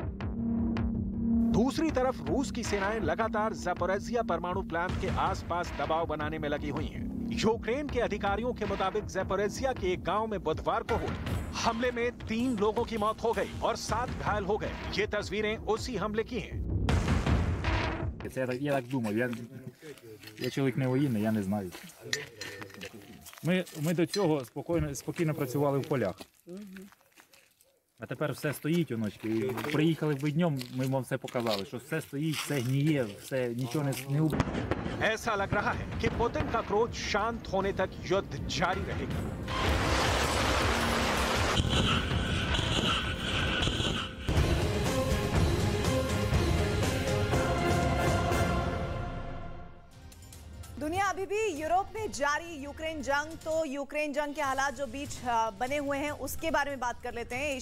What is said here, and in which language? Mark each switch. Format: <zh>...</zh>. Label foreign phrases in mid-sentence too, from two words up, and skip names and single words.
<hi>दूसरी तरफ रूस की सेनाएं लगातार ज़पोरिज़िया परमाणु प्लांट के आसपास दबाव बनाने में लगी हुई हैं। यूक्रेन के अधिकारियों के मुताबिक ज़पोरिज़िया के एक गांव में बुधवार को हुए हमले में 3 लोगों की मौत हो गई और 7 घायल हो गए। ये तस्वीरें उसी हमले की हैं।</hi> <uk>Я так думав, я чоловік не воєнний, я не знаю. Ми до цього спокійно працювали в полях. А тепер все стоїть, оночки. Приїхали б днем, ми вам все показали, що все стоїть, все гніє, все, нічого не убито.</uk> <hi>ऐसा लग रहा है कि पुतिन का क्रोध शांत होने तक युद्ध जारी रहेगा। दुनिया अभी भी यूरोप में जारी यूक्रेन जंग, तो यूक्रेन जंग के हालात जो बीच बने हुए हैं उसके बारे में बात कर लेते हैं।</hi>